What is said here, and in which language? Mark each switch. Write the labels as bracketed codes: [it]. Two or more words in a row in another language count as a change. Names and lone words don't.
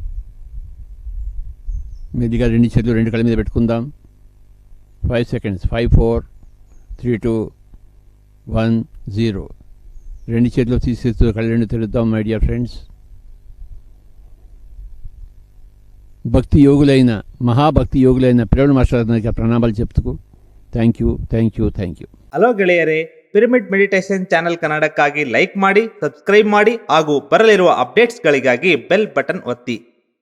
[te] మెల్లిగా రెండు చేతులు రెండు కళ్ళ మీద పెట్టుకుందాం. [en] 5 seconds. 5, 4, 3, 2, 1, 0. [te] రెండు చేతులు తీసేస్తూ కళ్ళు రెండు తెరుద్దాం. [en] my dear friends, [te] భక్తి యోగులైన మహాభక్తి యోగులైన [kn] ಪಿರಮಿಡ್ ಮಾಸ್ಟರ್ ಪ್ರಣಾಮಗಳು [te] చెప్తూ [en] thank you. [kn] ಹಲೋ ಗೆಳೆಯರೇ, ಪಿರಮಿಡ್ ಮೆಡಿಟೇಷನ್ ಚಾನೆಲ್ ಕನ್ನಡಕ್ಕಾಗಿ ಲೈಕ್ ಮಾಡಿ, ಸಬ್ಸ್ಕ್ರೈಬ್ ಮಾಡಿ ಹಾಗೂ ಬರಲಿರುವ ಅಪ್ಡೇಟ್ಸ್ಗಳಿಗಾಗಿ [en] bell button [kn] ಒತ್ತಿ.